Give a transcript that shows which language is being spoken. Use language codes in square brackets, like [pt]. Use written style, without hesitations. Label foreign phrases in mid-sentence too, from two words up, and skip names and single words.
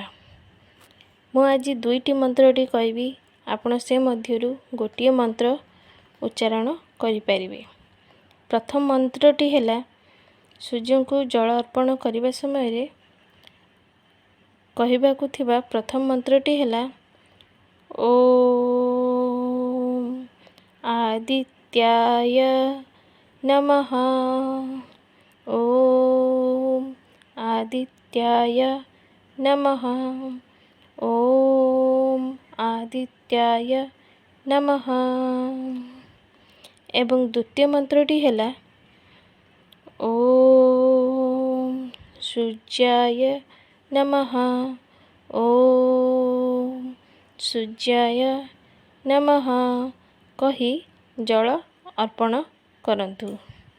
[or] ମୁଁ ଆଜି 2ଟି ମନ୍ତ୍ରଟି କହିବି, ଆପଣ ସେ ମଧ୍ୟରୁ ଗୋଟିଏ ମନ୍ତ୍ର ଉଚ୍ଚାରଣ କରି ପାରିବେ। ପ୍ରଥମ ମନ୍ତ୍ରଟି ହେଲା ସୂର୍ଯ୍ୟ କୁ ଜଳ ଅର୍ପଣ କରିବା ସମୟ ରେ କହିବାକୁ ଥିବା ପ୍ରଥମ ମନ୍ତ୍ରଟି ହେଲା [sa] ओम आदित्याय नमः। ओम आदित्याय नमः। ओम आदित्याय नमः। [or] ଏବଂ ଦ୍ୱିତୀୟ ମନ୍ତ୍ରଟି ହେଲା [sa] ओम सूर्याय नमः। ओम सूर्याय नमः [or] କହି ଜଳ ଅର୍ପଣ କରନ୍ତୁ।